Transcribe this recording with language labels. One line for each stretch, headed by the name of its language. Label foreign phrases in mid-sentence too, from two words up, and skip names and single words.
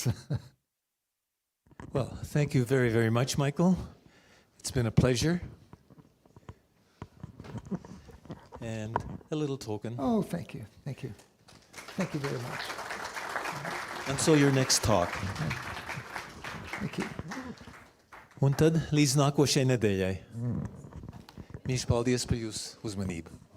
English: Well, thank you very, very much, Michael. It's been a pleasure. And a little token. Oh, thank you. Thank you. Thank you very much. And so your next talk. Thank you.
Latvian: Un tad līdz nākošajai nedēļai. Mīļš, paldies par jūsu uzmanību.